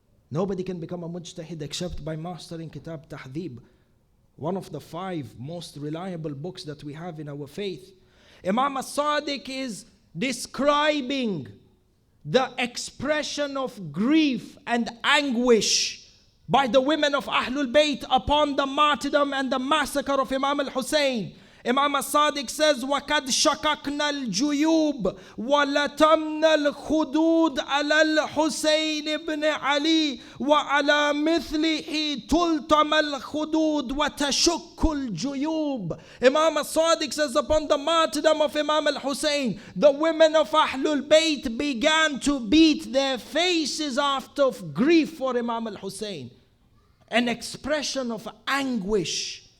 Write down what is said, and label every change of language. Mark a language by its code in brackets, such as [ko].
[en] Nobody can become a mujtahid except by mastering Kitab Tahdhib, one of the 5 most reliable books that we have in our faith. Imam al-Sadiq is describing the expression of grief and anguish by the women of Ahlul Bayt upon the martyrdom and the massacre of Imam al-Hussein. Imam al-Sadiq says, [ar] وَقَدْ شَقَقْنَا الْجُيُوبِ وَلَتَمْنَا الْخُدُودِ عَلَى الْحُسَيْنِ بْنِ عَلِي وَعَلَى مِثْلِهِ تُلْتَمَ الْخُدُودِ وَتَشُكُّ الْجُيُوبِ. [en] Imam al-Sadiq says, upon the martyrdom of Imam al-Hussein, the women of Ahlul Bayt began to beat their faces out of grief for Imam al-Hussein. An expression of anguish.